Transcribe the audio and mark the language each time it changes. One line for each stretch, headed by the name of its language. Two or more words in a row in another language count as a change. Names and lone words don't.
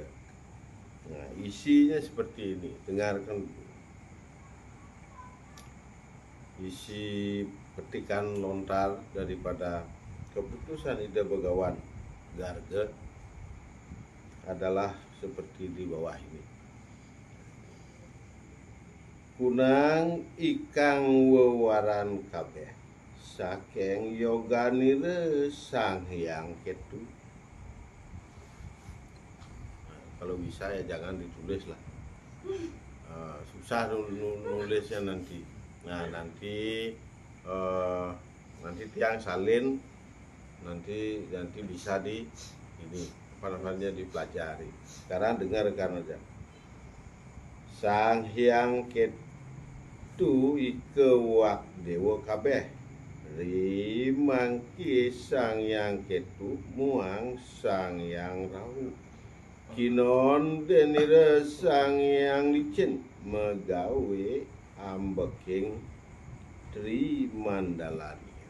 Indonesian: Nah, isinya seperti ini, dengarkan isi petikan lontar daripada keputusan Ida Begawan Garga adalah seperti di bawah ini.
Kawi: Kunang ikang wewaran kabeh saking yoganire Sang Hyang Ketu.
Indonesian: Nah, kalau bisa ya jangan ditulis lah, susah nulisnya nanti. Nah, nanti tiang salin nanti bisa di ini apa namanya dipelajari. Sekarang dengarkan aja.
Kawi: Sang Hyang Ketu ike wak dewa kabeh rimangki Sang Hyang Ketu muang Sang Hyang Rahu kinon denire Sang Hyang Licin megawe ambeking Tri Mandalani